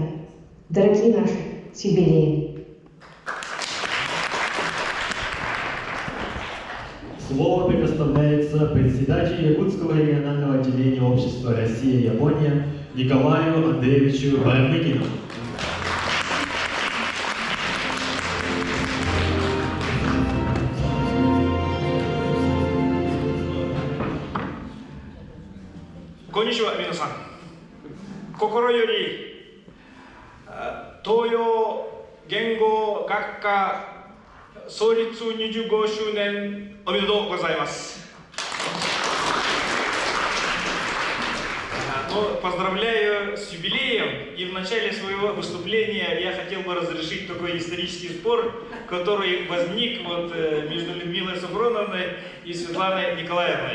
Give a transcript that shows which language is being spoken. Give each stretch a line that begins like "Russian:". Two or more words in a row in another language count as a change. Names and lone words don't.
Russian: Дорогие наши, с юбилеем! Слово предоставляется председателю Якутского регионального отделения общества Россия-Япония Николаю Андреевичу Бармыкину.
Japanese: こんにちは、皆さん. 心より東洋言語学科創立25周年おめでとうございます。
Russian: Поздравляю с юбилеем, и в начале своего выступления я хотел бы разрешить такой исторический спор, который возник между Людмилой Сафроновной и Светланой Николаевной.